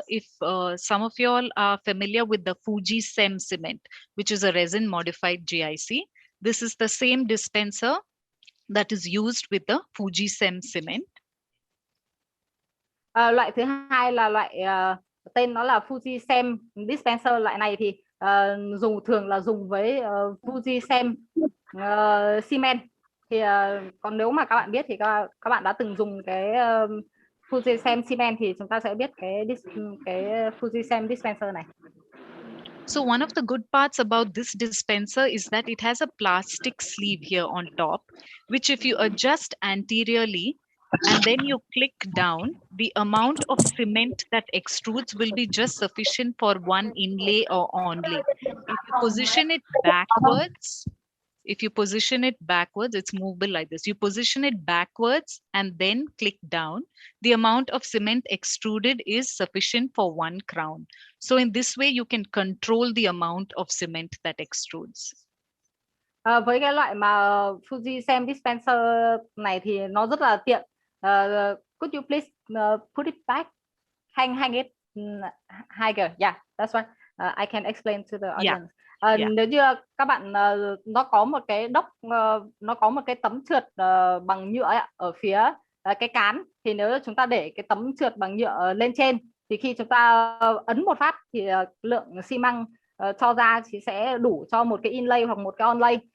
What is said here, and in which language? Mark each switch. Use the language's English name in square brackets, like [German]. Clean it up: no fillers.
[English] If some of you all are familiar with the Fuji-Sem cement, which is a resin modified GIC, this is the same dispenser that is used with the Fuji-Sem cement. [Vietnamese] Loại thứ hai là loại tên nó là Fuji-Sem dispenser. Loại này thì thường là dùng với Fuji-Sem cement. Thì còn nếu mà các bạn biết thì các bạn đã từng dùng cái Fuji-Sem cement thì chúng ta sẽ biết cái Fuji-Sem dispenser này. [English] So one of the good parts about this dispenser is that it has a plastic sleeve here on top, which if you adjust anteriorly and then you click down, the amount of cement that extrudes will be just sufficient for one inlay or onlay. If you position it backwards, it's movable like this. You position it backwards and then click down. The amount of cement extruded is sufficient for one crown. So in this way, you can control the amount of cement that extrudes. [Vietnamese] Với cái loại mà Fuji Sem dispenser này thì nó rất là tiện. [English] Could you please put it back? Hang it higher. Yeah, that's right. I can explain to the audience. [Vietnamese] Nếu như các bạn nó có một cái đốc, nó có một cái tấm trượt bằng nhựa ở phía cái cán, thì nếu chúng ta để cái tấm trượt bằng nhựa lên trên thì khi chúng ta ấn một phát thì lượng xi măng cho ra thì sẽ đủ cho một cái inlay hoặc một cái onlay.